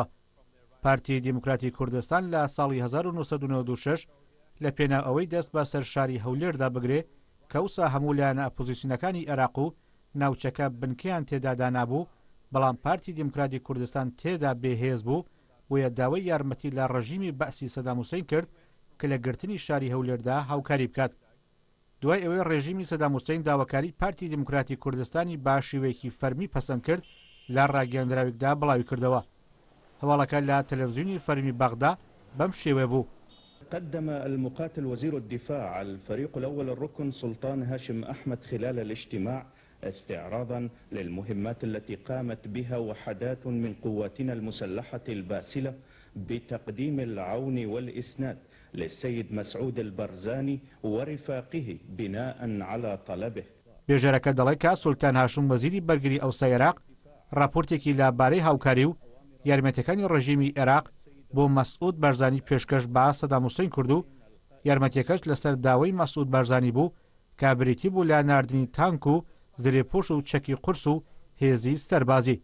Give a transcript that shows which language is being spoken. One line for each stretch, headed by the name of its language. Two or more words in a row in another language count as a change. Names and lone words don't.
Central Kurdish: پارتی دیموکراتی کوردستان لە ساڵی 1996 لە پێناو ئەوەی دەست بە سەر شاری هەولێردا بگرێ کە وسا هەموو لایەنە ئەپۆزیسیۆنەکانی عێراق و ناوچەکە بنکەیان تێدا دانابوو، بەڵام پارتی دیموکراتی کوردستان تێدا بێهێز بوو بۆیە داوای یارمەتی لە ڕژیمی بەعسی سەدام حوسێن کرد کە لە گرتنی شاری هەولێردا هاوکاری بکات. دوای ئەوەی ڕێژیمی سەدام حوسێن داواکاری پارتی دیموکراتی کوردستانی با شێوەیەکی فەرمی پەسەند کرد لە ڕاگەیاندراوێکدا بڵاوی کردەوە. هەواڵەکە لە تەلەڤیزیۆنی فەرمی بەغدا بەم شێوە بوو.
Arabic: قدم المقاتل وزير الدفاع الفريق الأول الركن سلطان هاشم أحمد خلال الاجتماع استعراضا للمهمات التي قامت بها وحدات من قواتنا المسلحة الباسلة بتقديم العون والإسناد للسيد مسعود البرزاني ورفاقه بناء على طلبه.
Central Kurdish: بێژەرەکە دەڵێ کە سولتان هاشم وەزیری بەرگری ئەوسا عێراق راپۆرتێکی لەبارەی هاوکاری و یارمەتیەکانی ڕژیمی عێراق بۆ مەسعود بەرزانی پێشکەش بە سەدام حوسێن کرد و یارمەتیەکەش لەسەر داوای مەسعود بەرزانی بوو کە بریتی بوو لە ناردنی تانک و زرێپۆش و چەکی قورس و هێزی سەربازی.